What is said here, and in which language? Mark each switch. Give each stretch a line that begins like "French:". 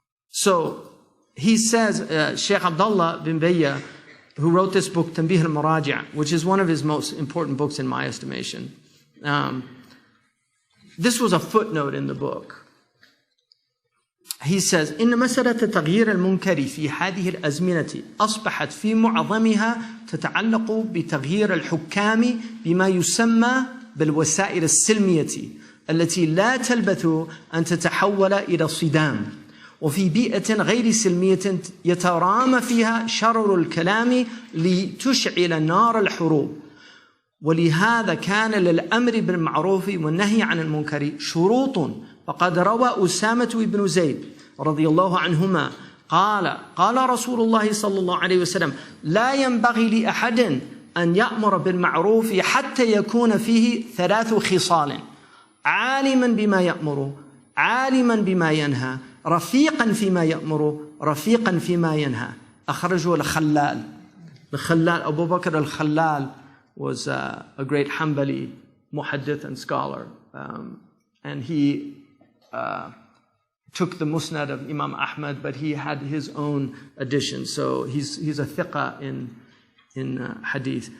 English: So he says, Sheikh Abdullah bin Bayya, who wrote this book, Tanbih al-Maraji', which is one of his most important books in my estimation. This was a footnote in the book. He says,
Arabic: إن مسألة تغيير المنكر في هذه الأزمنة أصبحت في معظمها تتعلق بتغيير الحكام بما يسمى بالوسائل السلمية التي لا تلبث أن تتحول إلى صدام وفي بيئة غير سلمية يترامى فيها شرر الكلام لتشعل نار الحروب. ولهذا كان للأمر بالمعروف والنهي عن المنكر شروط. فقد روى أسامة بن زيد رضي الله عنهما قال رسول الله صلى الله عليه وسلم لا ينبغي لأحد أن يأمر بالمعروف حتى يكون فيه 3 خصال: عالما بما يأمر، عالما بما ينهى، رفيقا فيما يأمر، رفيقا فيما ينهى. أخرجه الخلال.
English: The Khalal, Abu Bakr al-Khalal was a great Hanbali muhaddith and scholar. And he took the Musnad of Imam Ahmad, but he had his own addition. So he's a thiqa in hadith.